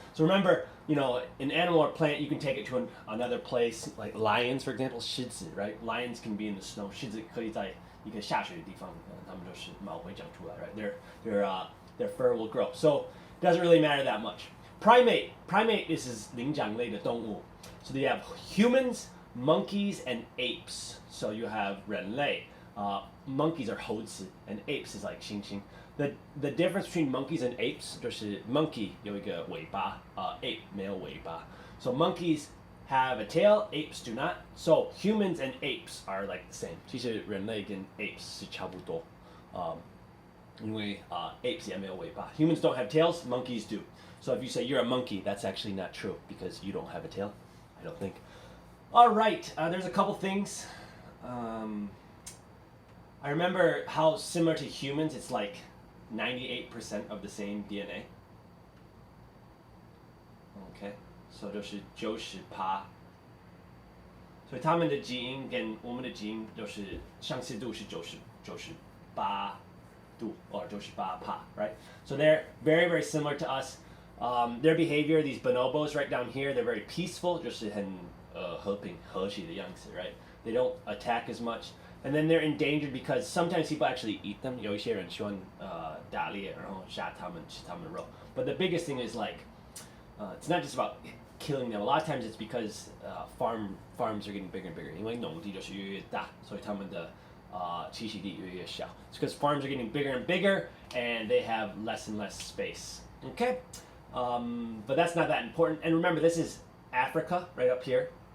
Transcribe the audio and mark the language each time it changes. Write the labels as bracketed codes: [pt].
[en] So remember, you know, an animal or plant, you can take it to another place, like lions, for example, 狮子 right? Lions can be in the snow. [zh] 狮子可以在一个下雪的地方，它们就是毛会长出来 right? [en] Their fur will grow. So it doesn't really matter that much. Primate is [zh] 灵长类的动物. [en] So you have humans, monkeys, and apes. So you have 人类。 Monkeys are 猴子 and apes is like 猩猩. The difference between monkeys and apes 就是 monkey [zh] 有一个尾巴， [en] ape [zh] 没有尾巴. [en] So monkeys have a tail, apes do not. So humans and apes are like the same. [zh] 其实人类跟 apes 是差不多，因为apes 也没有尾巴。 [en] Humans don't have tails, monkeys do. So if you say you're a monkey, that's actually not true because you don't have a tail. I don't think. All right, there's a couple things. I remember how similar to humans, it's like 98% of the same DNA. Okay, so 就是90%. [zh] 所以他们的基因跟我们的基因都是相似度是98度 or 98%, right? [en] So they're very, very similar to us. Their behavior, these bonobos right down here, they're very peaceful, [zh] 就是很和平和谐的样子, [en] right? They don't attack as much. And then they're endangered because sometimes people actually eat them. [zh] 有一些人喜欢打猎，然后杀他们，吃他们的肉。 [en] But the biggest thing is like, it's not just about killing them. A lot of times it's because farms are getting bigger and bigger. [zh] 因为农地就是越来越大，所以他们的栖息地越来越小。 [en] It's because farms are getting bigger and bigger, and they have less and less space. Okay, but that's not that important. And remember, this is Africa right up here.